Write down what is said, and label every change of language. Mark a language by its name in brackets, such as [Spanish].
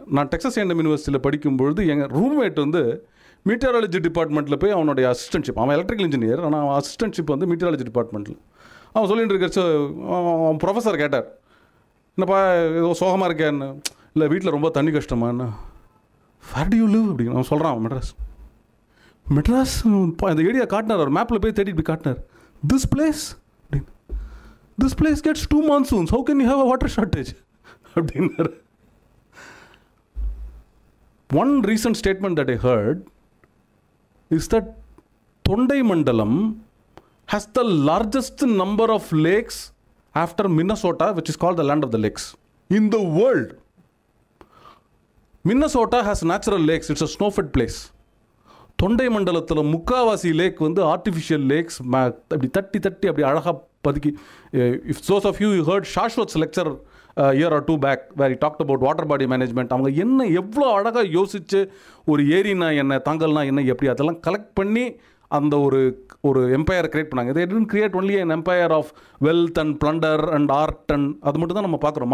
[Tamil] நான் Texas A&M யூனிவர்சிட்டியில் படிக்கும்பொழுது எங்கள் ரூம்மேட் வந்து மீட்டராலஜி டிபார்ட்மெண்ட்டில் போய் அவனுடைய அசிஸ்டன்ஷிப், அவன் எலக்ட்ரிக்கல் இன்ஜினியர், ஆனால் அவன் அசிஸ்டன்ஷிப் வந்து மீட்டராலஜி டிபார்ட்மெண்ட்டில் அவன் சொல்லிட்டு இருக்க. அவன் ப்ரொஃபஸர் கேட்டார், என்னப்பா ஏதோ சோகமாக இருக்கேன்னு. இல்லை வீட்டில் ரொம்ப தண்ணி கஷ்டமான்னு. [English] where do you live [Tamil] அப்படின்னு அவன் சொல்கிறான். மெட்ராஸ் இந்த ஏரியா காட்டினார், அவர் மேப்பில் போய் தேடிட்டு போய் காட்டினார். [English] This place அப்படின்னு, this place gets 2 monsoons, how can you have a water shortage அப்படின்னாரு. One recent statement that I heard is that Tondai Mandalam has the largest number of lakes after Minnesota, which is called the land of the lakes in the world. Minnesota has natural lakes, it's a snow-fed place. [Tamil] தொண்டை மண்டலத்தில் முக்காவாசி லேக் வந்து artificial lakhs அப்படி தட்டி தட்டி அப்படி அழகாக பதுக்கி. [English] If those of you heard Shashwat's lecture year or 2 back where talked about water body management. [Tamil] அவங்க என்ன எவ்வளோ அழகாக யோசித்து ஒரு ஏரினா என்ன, தாங்கல்னா என்ன, எப்படி அதெல்லாம் கலெக்ட் பண்ணி அந்த ஒரு எம்பையர் கிரியேட் பண்ணாங்க. [English] they didn't create only an empire of wealth and plunder and art and [Tamil] அது மட்டும் தான் நம்ம பார்க்குறோம்.